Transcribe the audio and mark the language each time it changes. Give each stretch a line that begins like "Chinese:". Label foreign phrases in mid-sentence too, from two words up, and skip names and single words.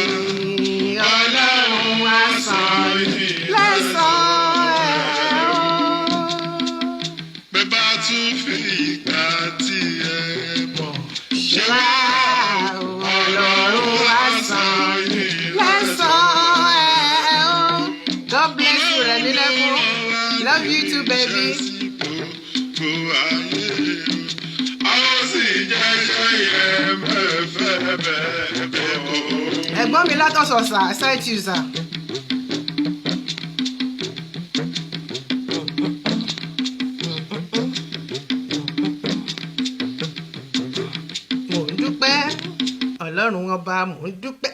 Yoruba: Ọlọ́run á san lẹ́san. Bẹ́ẹ̀ bá tún fi ìgbà tí ẹ mọ̀ ṣe wá. Ọlọ́run á san lẹ́san.
English: God bless you, Rẹ̀mílẹ́kún. Love you too, baby.
Yoruba: Ẹ̀gbọ́n mi látọ̀sọ̀sà,
English: side user.
Yoruba: Mò ń dúpẹ́, Ọlọ́run ọba, mò ń dúpẹ́.